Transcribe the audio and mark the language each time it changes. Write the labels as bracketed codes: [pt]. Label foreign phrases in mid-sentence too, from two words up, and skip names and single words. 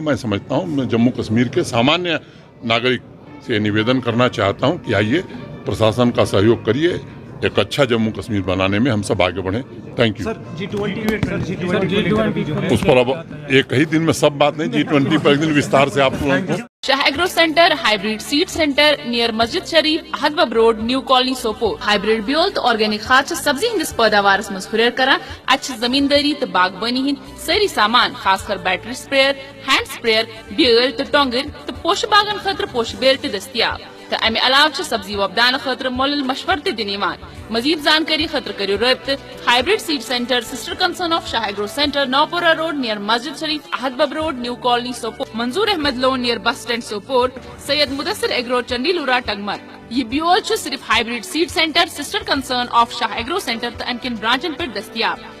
[hi] मैं समझता हूँ, मैं जम्मू कश्मीर के सामान्य नागरिक से निवेदन करना चाहता हूँ कि आइए प्रशासन का सहयोग करिए, एक अच्छा जम्मू कश्मीर बनाने में हम सब आगे बढ़ें। [en] Thank you. [hi] उस पर अब एक ही दिन में सब बात नहीं, G20 पर एक दिन विस्तार से आपको। [en] Shah Agro Centre Hybrid Seed Centre near Masjid Sharif Ahdabab Road New Colony Sopore. [ks] हाइब्रिड ब्योल तो ऑर्गेनिक खाद सब्जी हंदिस पैदावार मज हुर करान। अच्छ जमींदारी तो बागबानी हिंद सारी सामान खासकर [en] battery sprayer, hand sprayer, [ks] ब्योल तो टोंगर तो पोश बागन खतर पोश बेल ते दस्तियाब। तो अमे अलावा सब्जी वबदान खतर मोल मशवर ते दिन यवान। मजीद जानकारी खतर करियो रब्त हाइब्रिड सीड सेंटर [en] sister concern of [ks] शाह एग्रो सेंटर नौपुरा रोड नियर मस्जिद शरीफ अहदबब रोड न्यू कॉलोनी सोपोर। मंजूर अहमद लोन नियर बस स्टैंड सोपोर। सैयद मुदस्सिर एग्रो चंडीलूरा टंगमर। ये ब्योल सिर्फ हाइब्रिड सीड सेंटर [en] sister concern of [ks] शाह एग्रो सेंटर तो अनकिन ब्रांचन पर दस्तियाब।